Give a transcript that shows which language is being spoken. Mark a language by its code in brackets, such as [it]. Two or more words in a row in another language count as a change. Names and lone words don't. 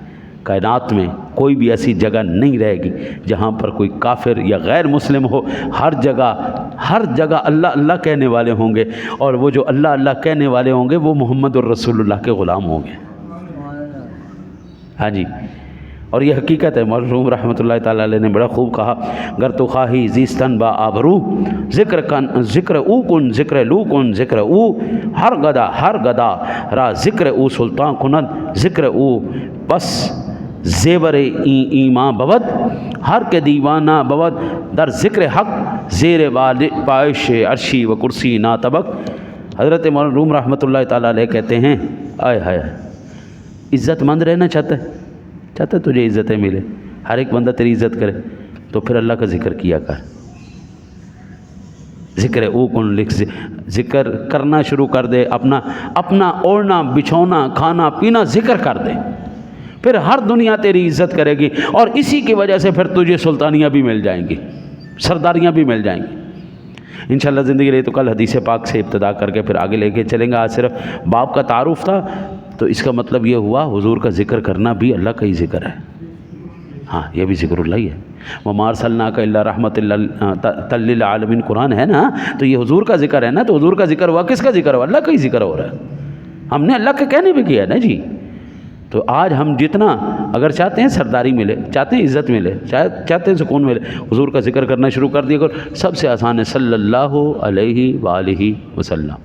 [ur] کائنات میں کوئی بھی ایسی جگہ نہیں رہے گی جہاں پر کوئی کافر یا غیر مسلم ہو. ہر جگہ اللہ اللہ کہنے والے ہوں گے, اور وہ جو اللہ اللہ کہنے والے ہوں گے وہ محمد الرسول اللہ کے غلام ہوں گے. ہاں جی, اور یہ حقیقت ہے. مرحوم رحمۃ اللہ تعالیٰ علیہ نے بڑا خوب کہا, [fa] گر تو خواہی زیستن با آبرو ذکر او کن ذکر لو کن ذکر او ہر گدا را ذکر او سلطان کند ذکر او بس زیور ایمان بود ہر کے دیوانہ بود در ذکر حق زیر پائش عرشی و کرسی نا طبق. [ur] حضرت مرحوم [ar] رحمۃ اللہ تعالیٰ علیہ [ur] کہتے ہیں آئے ہائے عزت مند رہنا چاہتا ہے تجھے عزتیں ملے, ہر ایک بندہ تیری عزت کرے, تو پھر اللہ کا ذکر کیا کر. [fa] ذکر او کن [ur] لکھ, ذکر کرنا شروع کر دے. اپنا اوڑھنا بچھونا کھانا پینا ذکر کر دے, پھر ہر دنیا تیری عزت کرے گی, اور اسی کی وجہ سے پھر تجھے سلطانیاں بھی مل جائیں گی, سرداریاں بھی مل جائیں گی انشاءاللہ. زندگی رہی تو کل حدیث پاک سے ابتدا کر کے پھر آگے لے کے چلیں گے. آج صرف باپ کا تعارف تھا, تو اس کا مطلب یہ ہوا حضور کا ذکر کرنا بھی اللہ کا ہی ذکر ہے. ہاں یہ بھی ذکر اللہ ہی ہے. [ar] وَمَا أَرْسَلْنَاكَ إِلَّا رَحْمَةً لِّلْعَالَمِينَ [ur] قرآن ہے نا, تو یہ حضور کا ذکر ہے نا. تو حضور کا ذکر ہوا, کس کا ذکر ہوا؟ اللہ کا ہی ذکر ہو رہا ہے. ہم نے اللہ کے کہنے بھی کیا ہے نا جی. تو آج ہم جتنا اگر چاہتے ہیں سرداری ملے, چاہتے ہیں عزت ملے, چاہتے ہیں سکون ملے, حضور کا ذکر کرنا شروع کر دیا کرو. سب سے آسان ہے [ar] صلی اللہ علیہ وآلہ وسلم.